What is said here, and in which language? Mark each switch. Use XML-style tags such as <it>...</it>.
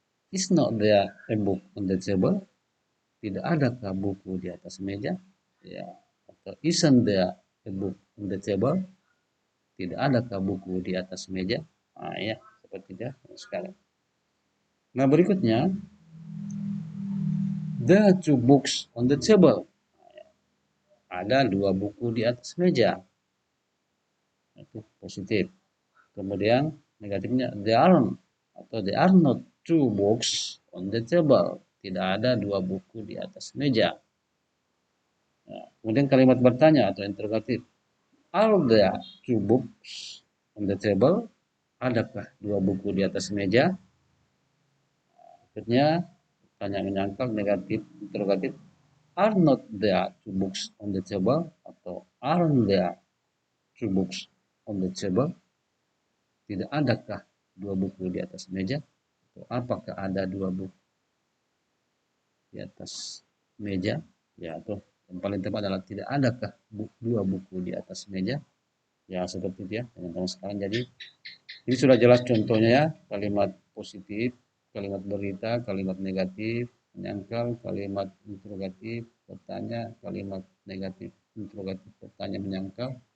<en>Is not there a book on the table?</en> <id>Tidak adakah buku di atas meja? Ya.</id> <en>Atau isn't there a book on the table?</en> <id>Tidak adakah buku di atas meja? Nah, ya, seperti itu sekali. Nah, berikutnya,</id> <en>there are two books on the table.</en> <id>Ada dua buku di atas meja. Itu positif. Kemudian negatifnya,</id> <en>there are not two books on the table.</en> <id>Tidak ada dua buku di atas meja. Nah, kemudian kalimat bertanya atau interrogatif.</id> <en>Are there two books on the table?</en> <id>Adakah dua buku di atas meja? Akhirnya tanya menyangkal, negatif interrogatif.</id> <en>Are not there two books on the table? Atau aren't there two books on the table?</en> <id>Tidak adakah dua buku di atas meja? Atau apakah ada dua buku di atas meja? Ya, atau yang paling tepat adalah tidak adakah dua buku di atas meja? Ya, seperti itu ya teman-teman sekalian. Jadi ini sudah jelas contohnya ya, kalimat positif, kalimat berita, kalimat negatif, menyangkal, kalimat interrogatif, bertanya, kalimat negatif, interrogatif, bertanya, menyangkal.</id>